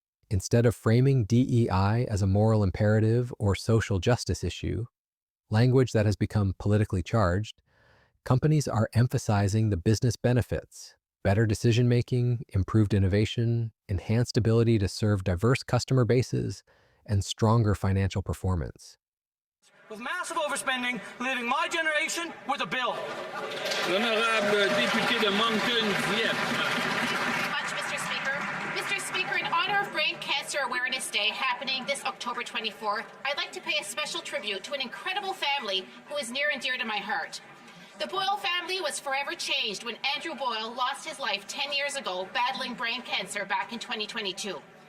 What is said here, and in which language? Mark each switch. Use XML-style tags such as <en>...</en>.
<en>Instead of framing DEI as a moral imperative or social justice issue, language that has become politically charged, companies are emphasizing the business benefits: better decision-making, improved innovation, enhanced ability to serve diverse customer bases, and stronger financial performance. With massive overspending, leaving my generation with a bill.</en> <fr>Honorable député de Moncton, Dieppe.</fr> <en>Much, Mr. Speaker. Mr. Speaker, in honor of Brain Cancer Awareness Day happening this October 24th, I'd like to pay a special tribute to an incredible family who is near and dear to my heart. The Boyle family was forever changed when Andrew Boyle lost his life 10 years ago battling brain cancer back in 2022.</en>